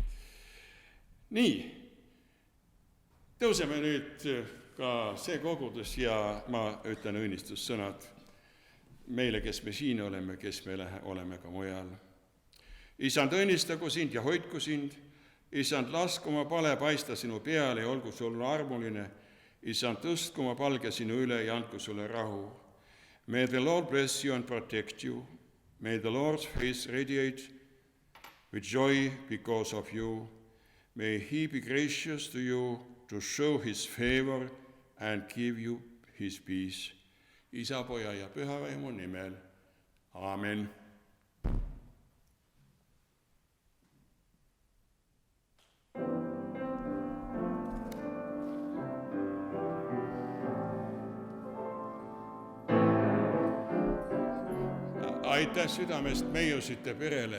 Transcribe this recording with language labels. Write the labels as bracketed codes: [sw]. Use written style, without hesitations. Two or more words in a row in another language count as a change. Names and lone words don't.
[et] Nii, tõuseme nüüd ka see kogudus ja ma ütlen õnnistussõnad meile, kes me siin oleme, kes me oleme ka mujal. Isand, õnnistagu sind ja hoidku sind. Isand, lasku oma pale paista sinu peale ja olgu sulle armuline. Isand, tõstku oma palge sinu üle ja andku sulle rahu. [en] May the Lord bless you and protect you. May the Lord's face radiate with joy because of you. May he be gracious to you to show his favor and give you his peace. [et] Isa, Poja ja Pühavaimu nimel. Amen. Aitäh südamest Meiusite perele.